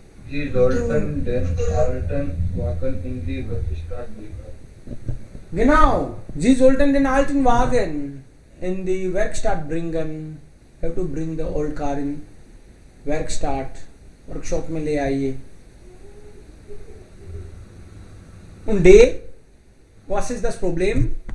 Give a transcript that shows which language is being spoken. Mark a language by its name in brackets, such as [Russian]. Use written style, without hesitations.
[German] Sie sollten den alten Wagen in die Werkstatt bringen. Genau, Sie sollten den alten Wagen in die Werkstatt bringen. [English] Have to bring the old car in Werkstatt. [Hindi] Workshop में ले आइए. [German] Und D, was ist das Problem?